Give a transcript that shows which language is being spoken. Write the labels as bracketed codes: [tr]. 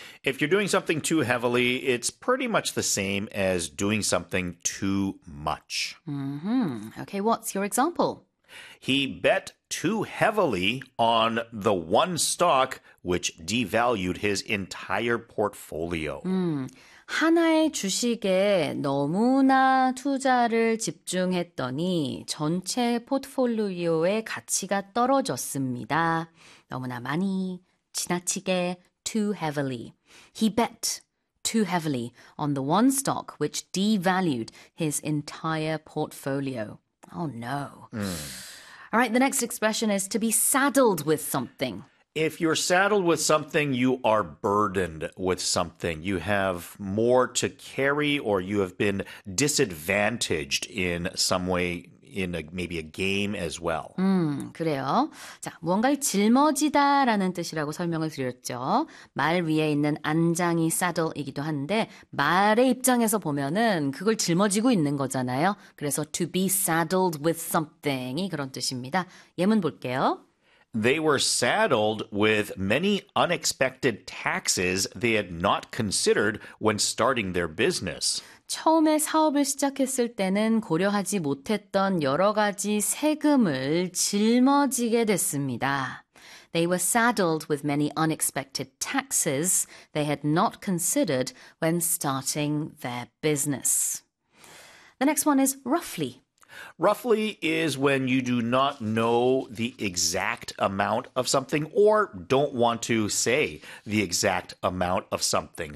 [en] If you're doing something too heavily, it's pretty much the same as doing something too much. Okay, what's your example? He bet too heavily on the one stock which devalued his entire portfolio. [ko] 하나의 주식에 너무나 투자를 집중했더니 전체 포트폴리오의 가치가 떨어졌습니다. 너무나 많이, 지나치게, [en] too heavily. He bet too heavily on the one stock which devalued his entire portfolio. Oh no. All right, the next expression is to be saddled with something. If you're saddled with something, you are burdened with something. You have more to carry, or you have been disadvantaged in some way, in maybe a game as well. [ko] 그래요. 자, 무언가를 짊어지다라는 뜻이라고 설명을 드렸죠. 말 위에 있는 안장이 saddle이기도 한데 말의 입장에서 보면은 그걸 짊어지고 있는 거잖아요. 그래서 [en] to be saddled with something [ko] 이 그런 뜻입니다. 예문 볼게요. [en] They were saddled with many unexpected taxes they had not considered when starting their business. [ko] 처음에 사업을 시작했을 때는 고려하지 못했던 여러 가지 세금을 짊어지게 됐습니다. [en] They were saddled with many unexpected taxes they had not considered when starting their business. The next one is roughly. Roughly is when you do not know the exact amount of something or don't want to say the exact amount of something.